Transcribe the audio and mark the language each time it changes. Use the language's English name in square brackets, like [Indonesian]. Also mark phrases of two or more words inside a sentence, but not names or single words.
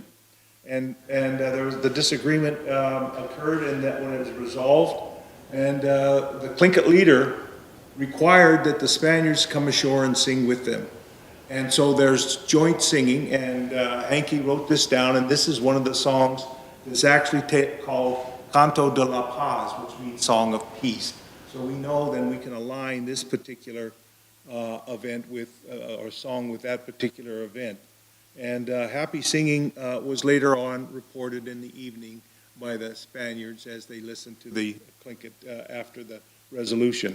[English] And there was the disagreement occurred, and that when it was resolved, and the Tlingit leader required that the Spaniards come ashore and sing with them. And so there's joint singing, and Haenke wrote this down, and this is one of the songs that's actually called Canto de la Paz, which means Song of Peace. So we know then we can align this particular event with, or song with that particular event. And happy singing was later on reported in the evening by the Spaniards as they listened to the Tlingit after the resolution.